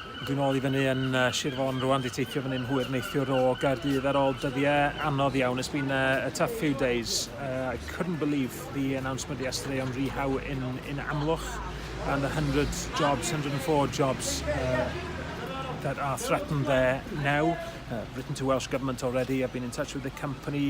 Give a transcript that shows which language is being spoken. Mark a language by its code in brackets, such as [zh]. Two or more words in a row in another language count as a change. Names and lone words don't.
[cy] Dwi'n ôl I fyny yn Sir Fôn rwan, di teithio fyny'n hwyr neithiwr o Gaerdydd ar ôl dyddiau anodd iawn. [en] It's been a tough few days. I couldn't believe the announcement yesterday on Rehau in Amlwch and the 104 jobs that are threatened there now. Written to Welsh Government already. I've been in touch with the company.